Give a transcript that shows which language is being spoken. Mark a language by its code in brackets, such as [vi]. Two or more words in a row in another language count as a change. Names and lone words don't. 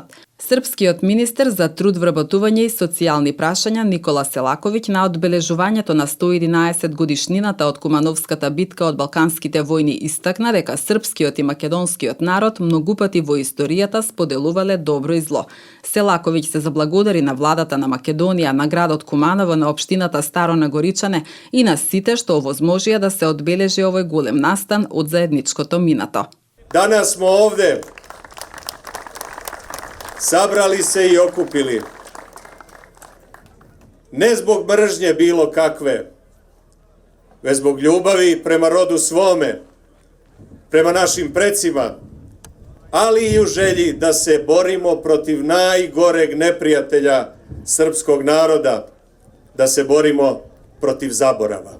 [mk] Српскиот министер за труд, вработување и социјални прашања Никола Селаковиќ на одбележувањето на 111 годишнината од Кумановската битка од Балканските војни истакна дека српскиот и македонскиот народ многу пати во историјата споделувале добро и зло. Селаковиќ се заблагодари на владата на Македонија, на градот Куманово, на општината Старо Нагоричане и на сите што овозможија да се одбележи овој голем настан од заедничкото минато. [sr] Данас смо овде sabrali se i okupili, ne zbog mržnje bilo kakve, već zbog ljubavi prema rodu svome, prema našim precima, ali i u želji da se borimo protiv najgoreg neprijatelja srpskog naroda, da se borimo protiv zaborava.